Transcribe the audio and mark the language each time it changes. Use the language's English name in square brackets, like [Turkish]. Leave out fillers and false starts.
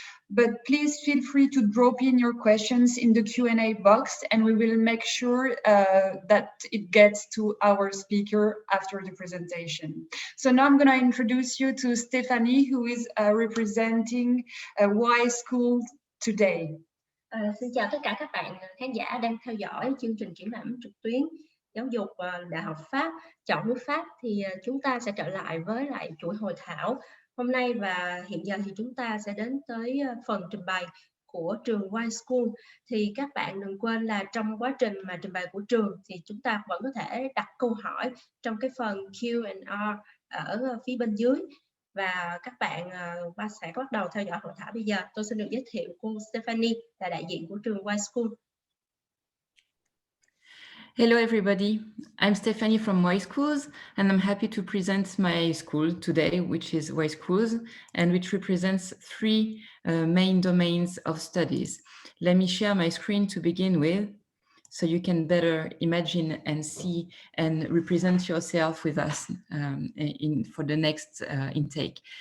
[English] But please feel free to drop in your questions in the Q&A box, and we will make sure that it gets to our speaker after the presentation. So now I'm going to introduce you to Stephanie, who is representing Yschool today. [Vietnamese] Xin chào tất cả các bạn khán giả đang theo dõi chương trình triển lãm trực tuyến giáo dục Đại học Pháp chọn nước Pháp. Thì chúng ta sẽ trở lại với lại chuỗi hội thảo hôm nay, và hiện giờ thì chúng ta sẽ đến tới phần trình bày của trường Yschool. Thì các bạn đừng quên là trong quá trình mà trình bày của trường thì chúng ta vẫn có thể đặt câu hỏi trong cái phần Q&A ở phía bên dưới. Và các bạn sẽ bắt đầu theo dõi hội thảo bây giờ. Tôi xin được giới thiệu cô Stephanie là đại diện của trường Yschool. [English] Hello everybody, I'm Stephanie from Yschool, and I'm happy to present my school today, which is Yschool, and which represents three main domains of studies. Let me share my screen to begin with, so you can better imagine and see and represent yourself with us for the next intake.